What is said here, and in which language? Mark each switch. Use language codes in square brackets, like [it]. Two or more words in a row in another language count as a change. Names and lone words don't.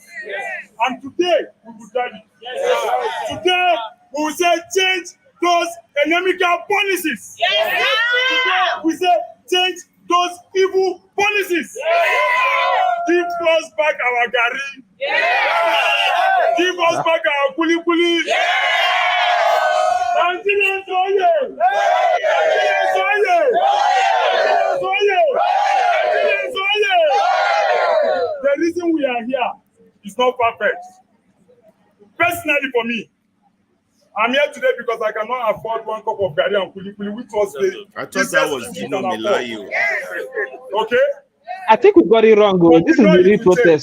[en] And today we will drive it. Today we will say change those inimical policies. Today we say change those evil policies. Give us back our gari. Give us back our kuli kuli. Nigerians oye! Nigerians oye! Nigerians oye! Nigerians oye! The reason we are here is not perfect. Personally for me, I'm here today because I cannot afford one cup of gari and kuli kuli, which was the I thought that was Dino Melayo. Okay? I think we got it wrong, bro. This is the real protest.